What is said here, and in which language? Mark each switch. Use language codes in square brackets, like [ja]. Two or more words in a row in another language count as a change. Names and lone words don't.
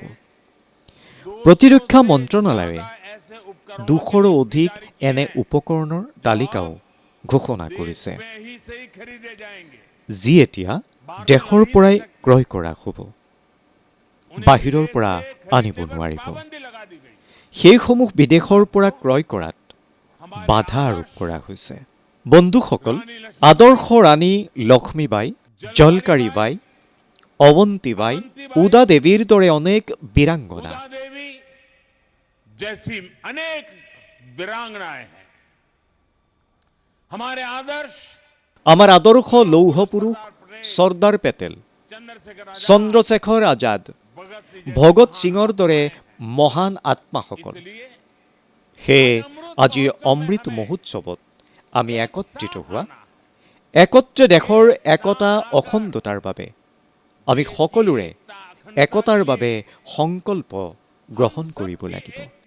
[as] প্ৰতিৰক্ষা মন্ত্ৰণালয়ে 200ৰো অধিক এনে উপকৰণৰ তালিকাও ঘোষণা কৰিছে, যি এতিয়া দেশৰ পৰাই ক্ৰয় কৰা হ'ব, বাহিৰৰ পৰা আনিব নোৱাৰিব। সেইসমূহ বিদেশৰ পৰা ক্ৰয় কৰাত বাধা আৰোপ কৰা হৈছে। বন্ধুসকল, আদৰ্শ ৰাণী লক্ষ্মীবাই, জলকাৰীবাই, অৱন্তীবাই, উদা দেৱীৰ দৰে অনেক বীৰাংগনা [hi] जैसी अनेक वीरांगनाएं हैं। हमारे आदर्श [as] আমাৰ আদৰ্শ লৌহ পুৰুষ চৰ্দাৰ পেটেল, চন্দ্ৰশেখৰ আজাদ, ভগত সিঙৰ দৰে মহান আত্মাসকল। সেয়ে আজি অমৃত মহোৎসৱত আমি একত্ৰিত হোৱা, একত্ৰে দেশৰ একতা অখণ্ডতাৰ বাবে আমি সকলোৰে একতাৰ বাবে সংকল্প গ্ৰহণ কৰিব লাগিব।